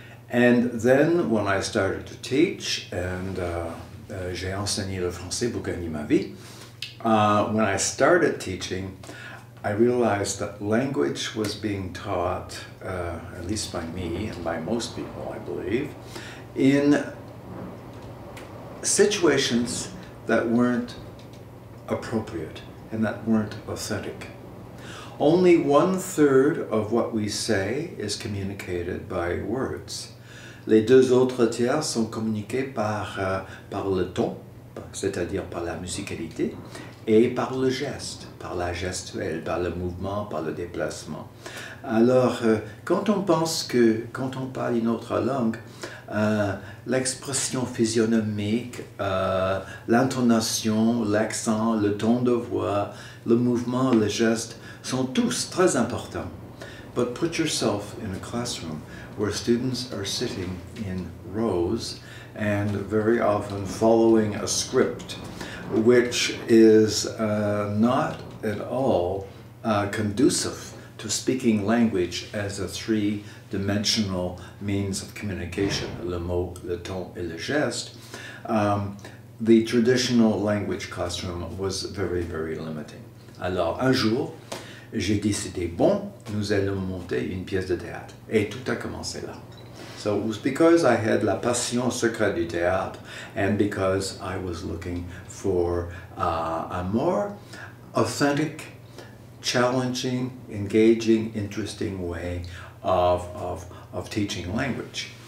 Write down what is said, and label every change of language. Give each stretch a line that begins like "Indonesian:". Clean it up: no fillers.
English: And then when I started to teach, and
French: j'ai enseigné le français pour gagner ma vie,
English: when I started teaching, I realized that language was being taught, at least by me and by most people, I believe, in situations that weren't appropriate and that weren't authentic. Only 1/3 of what we say is communicated by words.
French: Les deux autres tiers sont communiqués par le ton, c'est-à-dire par la musicalité, et par le geste, par la gestuelle, par le mouvement, par le déplacement. Alors, quand on pense que, quand on parle une autre langue, l'expression physionomique, l'intonation, l'accent, le ton de voix, le mouvement, le geste sont tous très importants.
English: But put yourself in a classroom where students are sitting in rows and very often following a script which is not at all conducive to speaking language as a three-dimensional means of communication,
French: le mot, le ton, et le geste.
English: The traditional language classroom was very, very limiting.
French: Alors, un jour, j'ai décidé, bon, nous allons monter une pièce de théâtre. Et tout a commencé là.
English: So it was because I had
French: la passion secrète du théâtre,
English: and because I was looking for a more authentic, challenging, engaging, interesting way of teaching language.